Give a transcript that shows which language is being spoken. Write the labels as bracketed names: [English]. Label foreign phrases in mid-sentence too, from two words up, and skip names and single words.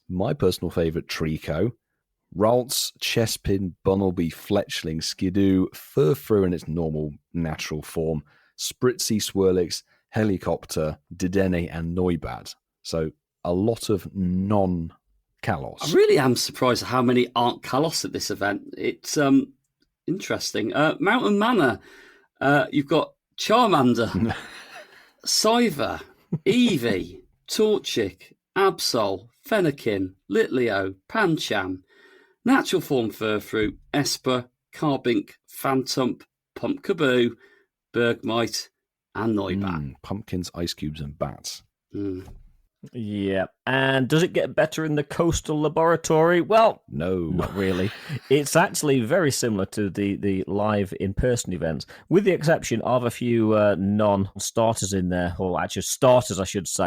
[English] My personal favourite, Trico, Ralts, Chespin, Bunnelby, Fletchling, Skidoo, Furfrou in its normal, natural form, Spritzy, Swirlix, Helicopter, Dedenne, and Noibat. So a lot of non-Kalos. I really am surprised at how many aren't Kalos at this event. It's interesting. Mountain Manor, you've got Charmander, Scyther, Eevee, Torchic, Absol, Fennekin, Litleo, Pancham, Natural Form Furfrou, Esper, Carbink, Phantump, Pumpkaboo, Bergmite, and Noibat. Pumpkins, ice cubes, and bats. Yeah. And does it get better in the Coastal Laboratory? Well, no, not really. It's actually very similar to the live in-person events, with the exception of a few non-starters in there, or actually starters, I should say.